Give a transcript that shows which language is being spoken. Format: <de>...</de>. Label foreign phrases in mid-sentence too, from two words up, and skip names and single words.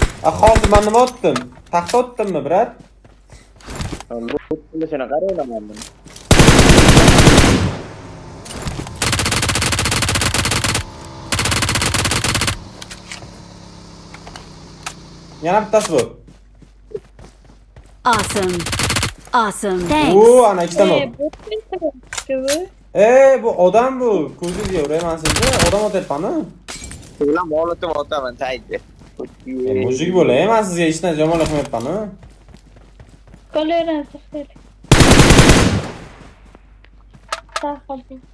<uz>Hozir men nima otdim? Taxta otdimmi, brat? Bu qilishini qarayman men. Yana bittasi bu.</uz> <en>Awesome. Awesome. Thanks.</en> <uz>Ana ikkitadan ot. Bu odam bu. Ko'zingizga urayman sizni. Odam otyapman-a? Ular molotov otaman taydi. Mujik bo'lay, men sizga hech narsa yomonlik qilmayapman-a? Qo'llarini to'xtat. Taxabi.</uz>